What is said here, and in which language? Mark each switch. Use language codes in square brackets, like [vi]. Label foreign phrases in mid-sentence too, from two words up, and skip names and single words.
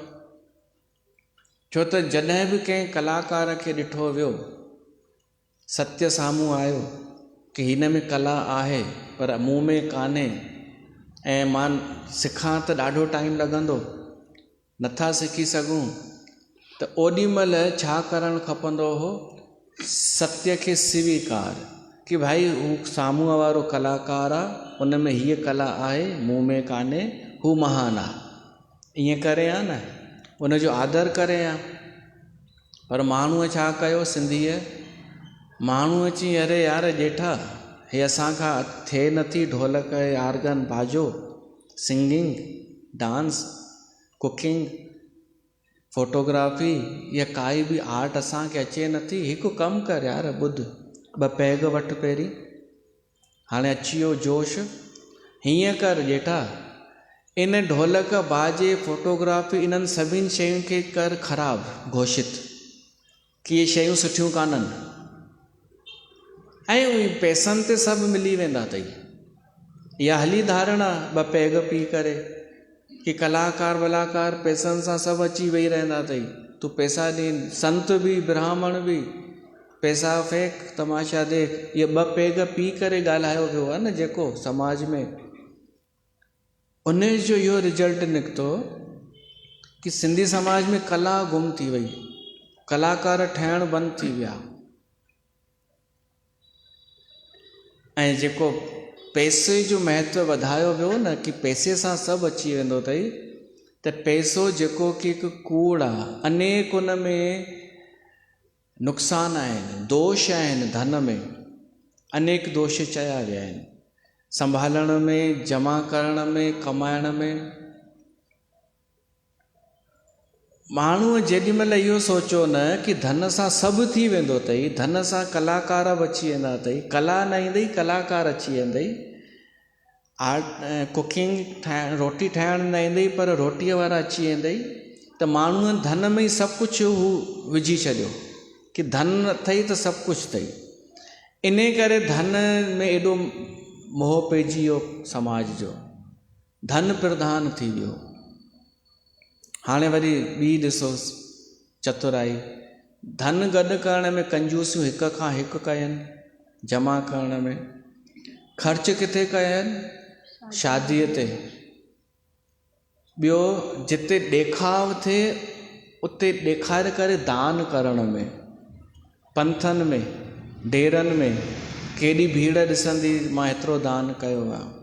[sd] छो त जॾहिं बि कंहिं कलाकार खे ॾिठो वियो, सत्य साम्हूं आयो कि हिन में कला आहे पर मूं में कान्हे ऐं मां सिखां त ॾाढो टाइम लॻंदो, नथा सिखी सघूं, त ओॾी महिल छा करणु खपंदो हो? सत्य खे स्वीकार, कि भाई हू साम्हूं वारो कलाकार आहे, उन में हीअ कला आहे, मूं में कान्हे, हू महान आहे, ईअं करे आहे न, उनजो आदर करे आहे। पर माण्हूअ छा कयो सिंधीअ, माण्हू अची अरे यार ॼेठा हे असांखां थिए नथी, ढोलक आर्गन बाजो, सिंगिंग, डांस, कुकिंग, फोटोग्राफी, या काई बि आर्ट असांखे अचे नथी। हिकु कमु कर यार, ॿुध, 2 पैग वठि पहिरीं, हाणे अची वियो जोश। हीअं कर ॼेठा, इन ढोलक बाजे फोटोग्राफी इन्हनि सभिनि शयुनि खे कर ख़राबु घोषित कि इहे शयूं सुठियूं कान्हनि, ऐं उहे पैसनि ते सभु मिली वेंदा अथई। इहा हली धारणा 2 पैग पी करे कि कलाकार वलाकार पैसनि सां सभु अची वेही रहंदा अथई, तूं पैसा ॾे, संत बि ब्राह्मण बि [hi] पैसा फेंक, तमाशा देख। [sd] इहे 2 पैग पी करे ॻाल्हायो वियो आहे न जेको समाज में, उन जो इहो रिजल्ट निकितो कि सिंधी समाज में कला गुम थी वई, कलाकार ठहिण बंदि थी विया। ऐं जेको पैसे जो महत्व वधायो वियो न कि पैसे सां सभु अची वेंदो अथई, त पैसो जेको कि हिकु कूड़ आहे, अनेक उन में नुक़सान आहिनि, दोष आहिनि, धन में अनेक दोष चया विया आहिनि, संभालण में, जमा करण में, कमाइण में। माण्हूअ जेॾी महिल इहो सोचियो न कि धन सां सभु थी वेंदो अथई, धन सां कलाकार बि अची वेंदा अथई, कला न ईंदई कलाकार अची वेंदई, [en] art cooking [sd] ठाहिण, रोटी ठाहिण न ईंदई पर रोटीअ वारा अची वेंदई, त माण्हूअ धन में ई सभु कुझु हू विझी छॾियो कि धन अथई त सभु कुझु अथई। इन करे धन में एॾो मोह पइजी वियो समाज जो, धन प्रधान थी वियो। हाणे वरी ॿी ॾिसो चतुराई, धन गॾु करण में कंजूसियूं हिक खां हिकु कयनि, जमा करण में ख़र्च किथे कयनि, शादीअ ते। ॿियो जिते ॾेखाव थिए उते ॾेखारे करे दान करण में, पंथनि में, डेरनि में केॾी भीड़ ॾिसंदी, मां एतिरो दान कयो आहे।